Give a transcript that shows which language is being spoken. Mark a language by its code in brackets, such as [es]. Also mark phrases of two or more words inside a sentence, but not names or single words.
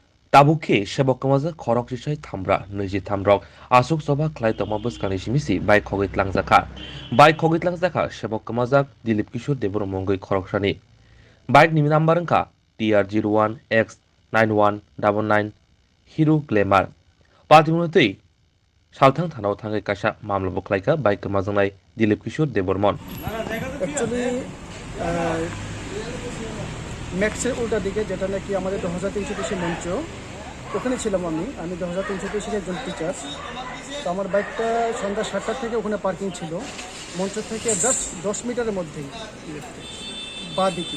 [trp] Tabuki sebokamaza khorok sisai thamra niji thamrok asuk soba khlai toma buskangni simisi bai khogit langjaka bai khogit langjaka sebokamaza Dilip Kishore Debor mongoi khoroksani bike ni number wngkha TR01X9199 Hero Glamour patimunotui salthang thanao thangai kaisa mamla bo khlaika bike kamajangnai Dilip Kishore Debormon [bn] অ্যাকচুয়ালি ম্যাক্সের উল্টা দিকে যেটা নাকি আমাদের 2330 মঞ্চ ওখানে ছিলাম আমি 2330 একজন টিচার। তো আমার বাইকটা সন্ধ্যা 7টা থেকে ওখানে পার্কিং ছিল, মঞ্চ থেকে জাস্ট 10 মিটারের মধ্যেই বা দিকে।